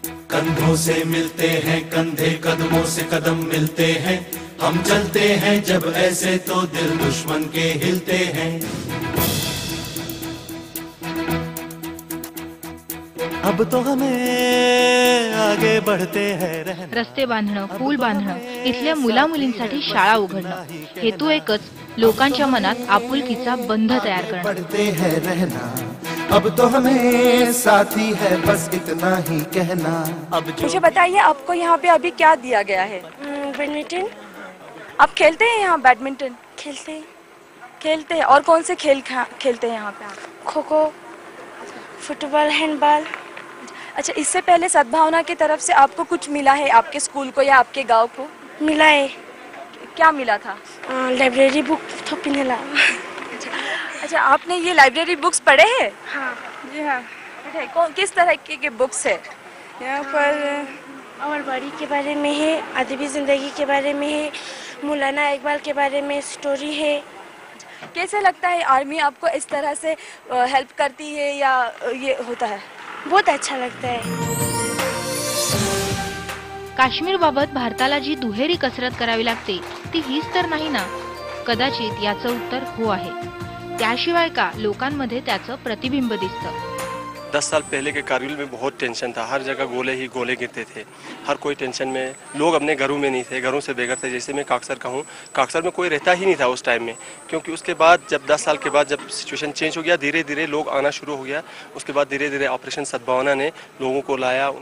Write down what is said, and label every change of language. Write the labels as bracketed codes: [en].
[hi] कंधों से मिलते हैं कंधे, कदमों से कदम मिलते हैं, हम चलते हैं जब ऐसे तो दिल दुश्मन के हिलते हैं। अब तो हमें आगे बढ़ते हैं रहना। [mr] रस्ते बांधणं, पूल बांधणं, इथल्या मुला मुलींसाठी शाळा उघडणं, हेतू एकच, लोकांच्या मनात आपुलकीचा बंध तयार करणं। [hi] बढ़ते हैं रहना, अब तो हमें साथी है बस इतना ही कहना। अब मुझे बताइए आपको यहाँ पे अभी क्या दिया गया है? बैडमिंटन। आप खेलते हैं यहाँ बैडमिंटन? खेलते हैं। और कौन से खेल खेलते हैं यहाँ पे आप? Kho kho, football, handball. अच्छा, इससे पहले सद्भावना की तरफ से आपको कुछ मिला है आपके स्कूल को या आपके गांव को? मिला है। क्या मिला था? लाइब्रेरी बुक थोपी मिला। अच्छा, आपने ये लाइब्रेरी बुक्स पढ़े हैं? हाँ जी हाँ। किस तरह के बुक्स है? यहाँ पर अमर बाड़ी के बारे में है, अदबी ज़िंदगी के बारे में है, मौलाना इकबाल के बारे में स्टोरी है। कैसे लगता है आर्मी आपको इस तरह से हेल्प करती है या ये होता है? बहुत अच्छा लगता है। [mr] काश्मीर बाबत भारताला जी दुहेरी कसरत करावी लागते ती हीच तर नाही ना? कदाचित याचं उत्तर हो आहे। त्याशिवाय का लोकांमध्ये त्याचं प्रतिबिंब दिसतं। [hi] 10 साल पहले के कारगिल में बहुत टेंशन था, हर जगह गोले ही गोले गिरते थे, हर कोई टेंशन में, लोग अपने घरों में नहीं थे, घरों से बेघर थे। जैसे मैं काकसर का हूँ, काकसर में कोई रहता ही नहीं था उस टाइम में, क्योंकि उसके बाद जब 10 साल के बाद जब सिचुएशन चेंज हो गया, धीरे धीरे लोग आना शुरू हो गया। उसके बाद धीरे धीरे ऑपरेशन सद्भावना ने लोगों को लाया।